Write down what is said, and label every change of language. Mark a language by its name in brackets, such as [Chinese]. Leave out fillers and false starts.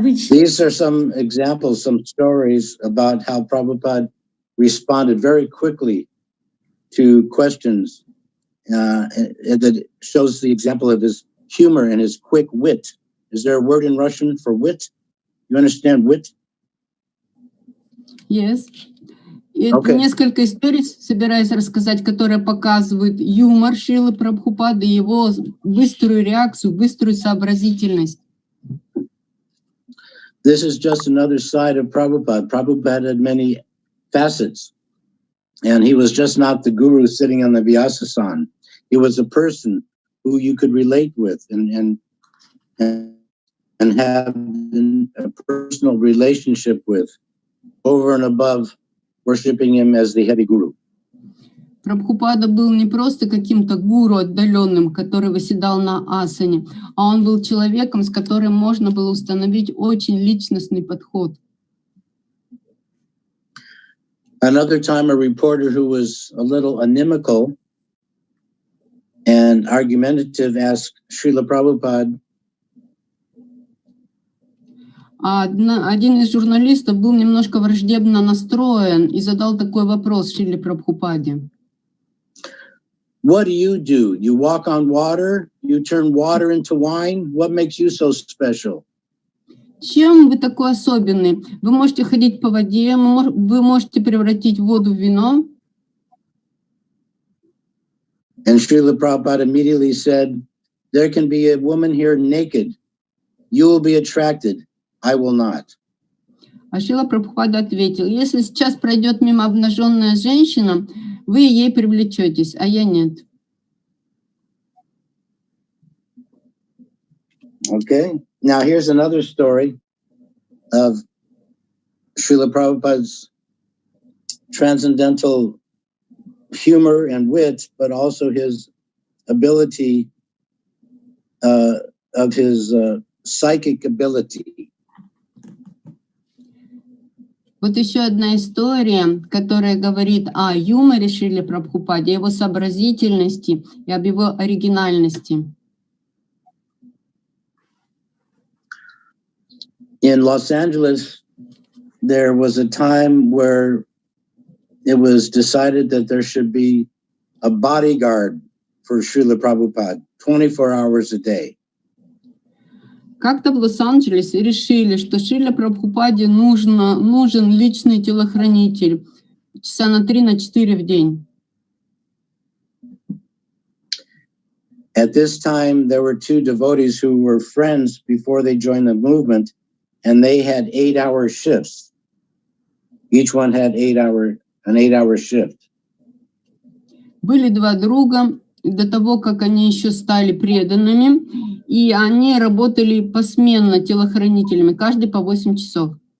[English] These are some examples, some stories about how Prabhupada responded very quickly to questions. That shows the example of his humor and his quick wit. Is there a word in Russian for wit? You understand wit? Yes. [Russian] Это несколько историй, собираюсь рассказать, которые показывают юмор Шрилы Прабхупады, его быструю реакцию, быструю сообразительность. [English] This is just another side of Prabhupada. Prabhupada had many facets. And he was just not the guru sitting on the Vyasasana. He was a person who you could relate with and have a personal relationship with, over and above worshiping him as the head guru. [Russian] Прабхупада был не просто каким-то гуру отдаленным, который восседал на асане, а он был человеком, с которым можно было установить очень личностный подход. [English] Another time, a reporter who was a little inimical and argumentative asked Srila Prabhupada, [Russian] один из журналистов был немножко враждебно настроен и задал такой вопрос Шриле Прабхупаде. [English] what do? You walk on water? You turn water into wine? What makes you so special? [Russian] Чем вы такой особенный? Вы можете ходить по воде, вы можете превратить воду в вино. [English] And Srila Prabhupada immediately said, there can be a woman here naked. You will be attracted. I will not. [Russian] А Шрила Прабхупада ответил, если сейчас пройдет мимо обнаженная женщина, вы ей привлечетесь, а я нет. [English] Okay. Now here's another story of Srila Prabhupada's transcendental humor and wit, but also his ability of his psychic ability. [Russian] Вот еще одна история, которая говорит о юморе Шриле Прабхупаде, его сообразительности и об его оригинальности. [English] In Los Angeles, there was a time where it was decided that there should be a bodyguard for Srila Prabhupada 24 hours a day. [Russian] Как-то в Лос-Анджелесе решили, что Шриле Прабхупаде нужен личный телохранитель часа на 3-4 в день. [English] At this time, there were two devotees who were friends before they joined the movement, and they had 8-hour shifts. Each one had an 8-hour shift. [Russian] Были два друга до того, как они еще стали преданными, и они работали посменно телохранителями, каждый по 8 часов.